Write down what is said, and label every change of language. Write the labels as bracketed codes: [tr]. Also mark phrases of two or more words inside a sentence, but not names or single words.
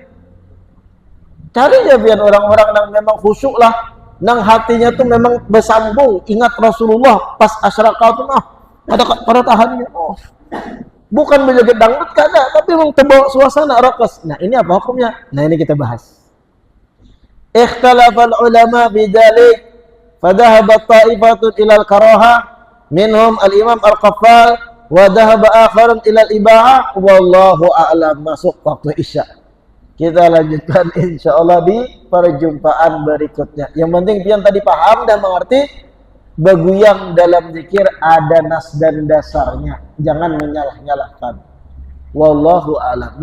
[bjn] Cari aja biar orang-orang yang memang khusyuk lah, nang hatinya tuh memang bersambung ingat Rasulullah pas asyraka tuh pada tahannya. Bukan bejoget dangdut kada, tapi memang terbawa suasana raqs. [id] Nah, ini apa hukumnya? Nah, ini kita bahas. [ar] اختلف العلماء بذلك، فذهب طائفة إلى الكراهة، منهم الإمام القفال، وذهب آخرون إلى الإباحة، والله أعلم. [id] Masuk waktu Isya. Kita lanjutkan insyaallah di perjumpaan berikutnya. [bjn] Yang penting pian tadi paham dan mengerti, beguyang dalam zikir ada nas dan dasarnya. [id] Jangan menyalah-nyalahkan. [ar] والله أعلم.